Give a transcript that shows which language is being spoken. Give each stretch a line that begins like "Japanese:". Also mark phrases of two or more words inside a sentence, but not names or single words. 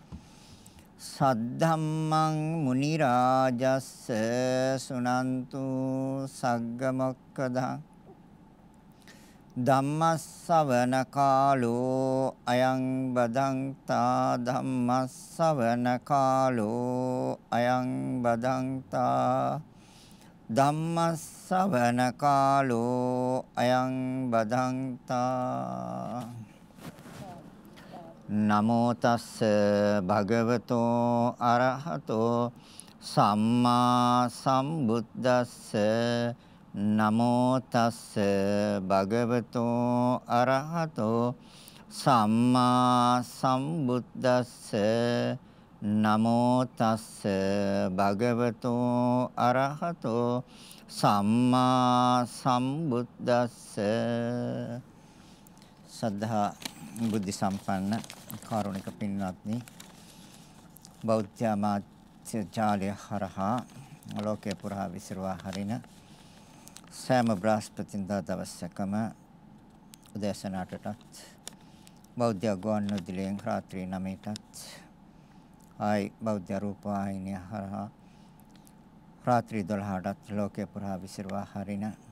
Pali: සද්ධම්මං මුනි රාජස්ස සුනන්තු සග්ග මොක්ඛදං ධම්මස්සවන කාලෝ අයං බදන්තා ධම්මස්සවන කාලෝ අයං බදන්තා ධම්මස්සවන කාලෝ අයං බදන්තා නමෝ තස්ස භගවතෝ අරහතෝ සම්මා සම්බුද්දස්ස නමෝ තස්ස භගවතෝ අරහතෝ සම්මා සම්බුද්දස්ස නමෝ තස්ස භගවතෝ අරහතෝ සම්මා සම්බුද්දස්ස
Sinhala: සද්ධා බුද්ධ සම්පන්න කාරුණික පින්වත්නි බෞද්ධ මාධ්‍ය ජාලය හරහා ලෝකේ පුරා විසිරුවා හරින සෑම බ්‍රහස්පතින්දා දවසකම උදෑසන 8ටත් බෞද්ධ ගුවන්විදුලියෙන් රාත්‍රී 9ටත් ආයි බෞද්ධ රූපවාහිනිය හරහා රාත්‍රී 12ටත් ලෝකේ පුරා විසිරුවා හරින